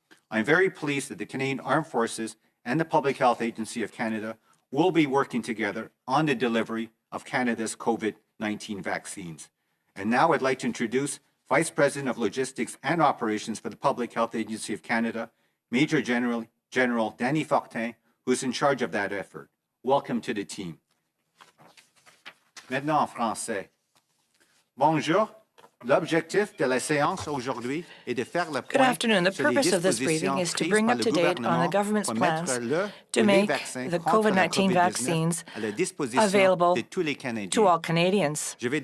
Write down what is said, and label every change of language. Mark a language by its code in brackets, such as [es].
[en] I'm very pleased that the Canadian Armed Forces and the Public Health Agency of Canada will be working together on the delivery of Canada's COVID-19 vaccines. And now I'd like to introduce Vice President of Logistics and Operations for the Public Health Agency of Canada, Major-General Dany Fortin, who's in charge of that effort. Welcome to the team. [fr] Maintenant en français. Bonjour. L'objectif de la séance aujourd'hui est de faire le point. [en] Good afternoon. The purpose of this briefing is to bring up to date on the government's plans to make the COVID-19 vaccines available to all Canadians.